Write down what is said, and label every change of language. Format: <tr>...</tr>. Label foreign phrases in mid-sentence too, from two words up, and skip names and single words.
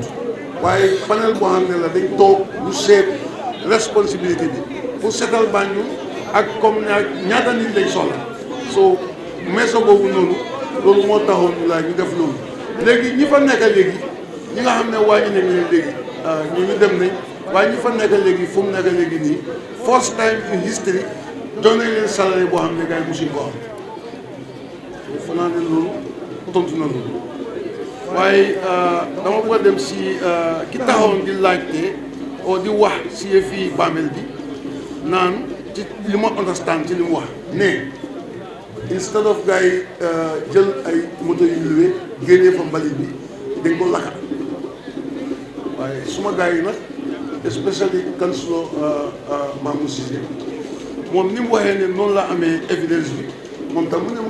<wo>waaye panel boo xam ne la dañ toog ñu seet responsabilité bi pour seetal Banjul ak comme ñaata nit lañ soxla soo meso boobu noonu loolu moo taxoon ñu laaj ñu def loolu léegi ñi fa nekk léegi ñi nga xam ne wàññi nañ leen léegi ñu dem nañ waaye ñi fa nekk léegi fu mu nekk léegi nii</wo> <en>first time in history</en> <wo>jox nañ leen salary boo xam ne gars yi mosuñ ko am fa naa ne loolu tontu na loolu waaye dama bëgg a dem si ki taxawoon di laajte oo di wax si fii bàmmeel bi naan ci li ma understand ci li mu wax ne</wo> <en>instead of</en> <wo>gars yi jël ay moto yu luwe génnee fa mbalit bi dañ ko lakka waaye suma gars yi nag</wo> <en>especially councilor</en> <wo>Mamou Cissé moom ni mu waxee ne noonu la amee évidence bi moom tam mu ne mu</wo>